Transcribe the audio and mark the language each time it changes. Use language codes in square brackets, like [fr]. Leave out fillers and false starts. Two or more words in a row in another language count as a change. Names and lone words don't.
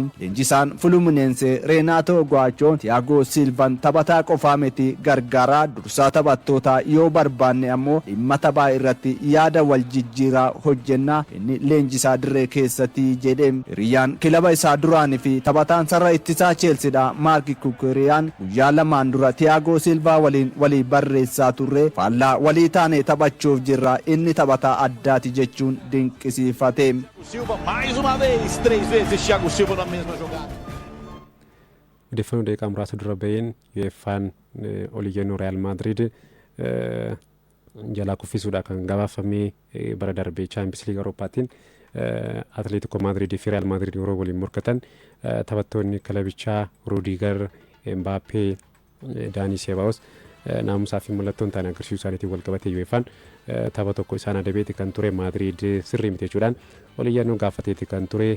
[om] Leenjisaan Fuluminense Renato Guacho Thiago Silvaan taphataa qofaa miti gargaaraa dursaa taphattootaa yoo barbaanne ammoo dhimma taphaa irratti yaada wal jijjiiraa hojjenna inni leenjisaa dirree keessatti jedhe. Hiriyaan kilaba isaa duraanii fi taphataan sarara ittisaa Chelseadha Mark Cucurella guyyaa lamaan dura Thiago Silva waliin walii barreessaa turre faallaa walii taane taphachuuf jirra inni taphataa addaati jechuun dinqisiifate. [pt] Silva mais uma vez, 3 vezes Thiago Silva na mesma jogada. [om] Odeeffannoo daqiiqaa muraasa dura baheen UEFA'n oliyyannoo Real Madrid jalaa kuffisuudha kan gabaafame bara darbee Champions League Awurooppaatiin Atletico Madrid fi Real Madrid yeroo waliin morkatan taphattoonni kilabichaa Rudiger, Mbappé, Dani Ceballos naamusaa fi mallattoon ta'an agarsiisuu isaaniitiin wal qabatee UEFA'n tapha tokko isaan adabeeti kan ture Madrid sirrii miti jechuudhaan oliyyannoo gaafateeti kan ture.